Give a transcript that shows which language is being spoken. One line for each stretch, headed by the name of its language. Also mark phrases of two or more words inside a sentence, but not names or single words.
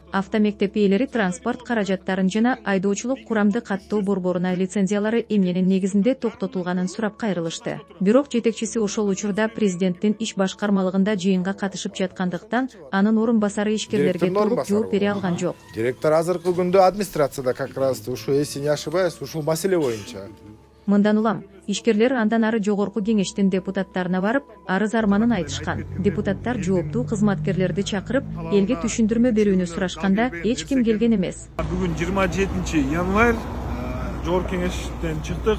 Kyrgyz: Автомектеп ээлери транспорт каражаттарын жана айдоочулук курамды каттоо борборуна лицензиялары эмненин негизинде токтотулганын сурап кайрылышты. Бирок жетекчиси ошол учурда президенттин иш башкармалыгында жыйынга катышып жаткандыктан, анын орун басары ишкерлерге толук жооп бере алган жок. Директор азыркы күндө администрацияда
Russian: как раз
Kyrgyz: ушу,
Russian: если не ошибаюсь,
Kyrgyz: ушул маселе боюнча. Мындан улам, ишкерлер андан ары жогорку кеңештин депутаттарына барып, арыз арманын айтышкан. Депутаттар жооптуу кызматкерлерди чакырып, элге түшүндүрмө берүүнү сурашканда эч ким келген эмес. Бүгүн 27 январь жогорку кеңештен чыктык.